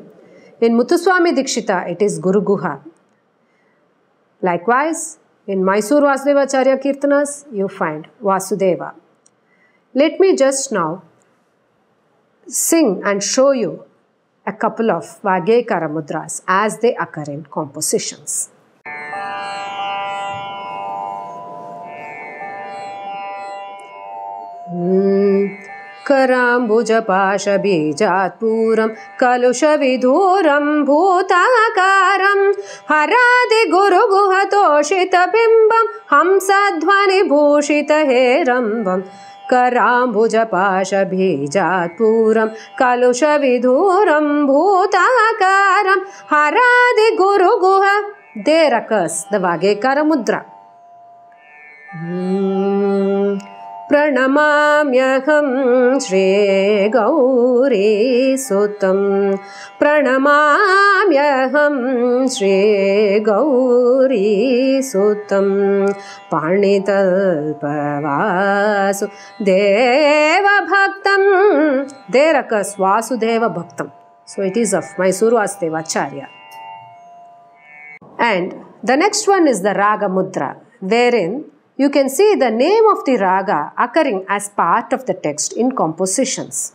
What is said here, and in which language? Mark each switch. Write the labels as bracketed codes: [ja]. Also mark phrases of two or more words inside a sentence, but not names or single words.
[en] In Muthuswami Dikshita, it is Guru Guha. Likewise, in Mysore Vasudevacharya Kirtanas, you find Vasudeva. Let me just now sing and show you a couple of [sa] Vagyekara mudras [en] as they occur in compositions. [sa] Karambujapashabijatpuram kalushaviduram bhutakaram haradi guruguhatoshitabhimbam hamsadhvani bhushitaherambam Karambujapashabijatpuram kalushaviduram bhutakaram haradi guruguha. [en] There occurs the [sa] Vagyekara mudra. Pranamamyaham Shri Gauri Sutam Pranamamyaham Shri Gauri Sutam Panitalpavasu Deva Bhaktam. [en] There occurs [sa] Vasudeva Bhaktam. [en] So it is of Mysuru Vasudevacharya. And the next one is the Raga Mudra, wherein you can see the name of the raga occurring as part of the text in compositions.